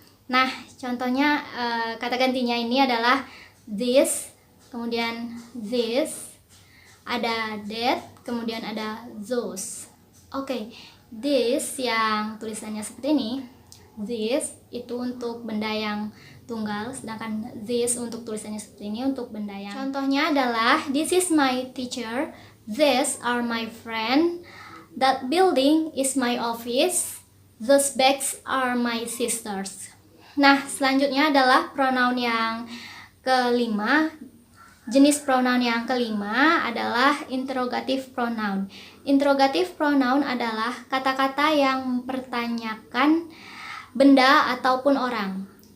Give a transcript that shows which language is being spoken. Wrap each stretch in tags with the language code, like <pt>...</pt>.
<id>Nah, contohnya kata gantinya ini adalah this, kemudian this, ada that, kemudian ada those. Oke, this yang tulisannya seperti ini, this itu untuk benda yang tunggal, sedangkan this untuk tulisannya seperti ini untuk benda yang. Contohnya adalah</id> <en>this is my teacher, these are my friend, that building is my office, those bags are my sisters.</en> <id>Nah, selanjutnya adalah pronoun yang kelima. Jenis pronoun yang kelima adalah interrogative pronoun. Interrogative pronoun adalah kata-kata yang mempertanyakan benda ataupun orang.</id>